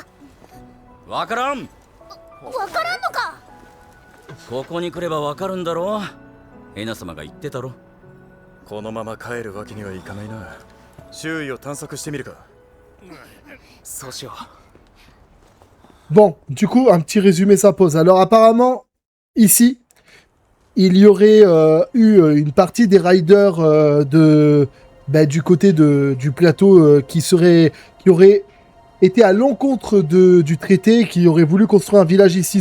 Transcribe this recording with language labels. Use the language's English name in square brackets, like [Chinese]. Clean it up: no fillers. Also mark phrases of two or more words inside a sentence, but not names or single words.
[Japanese] わからん。わからんのか？ここに来ればわかるんだろう。エナ様が言ってたろ。このまま帰るわけにはいかないな。周囲を探索してみるか。そうしよう。 [French] Bon, du coup, un petit résumé s'impose. Alors apparemment, ici, il y aurait eu une partie des riders du côté du plateau qui aurait été à l'encontre du traité, qui aurait voulu construire un village ici.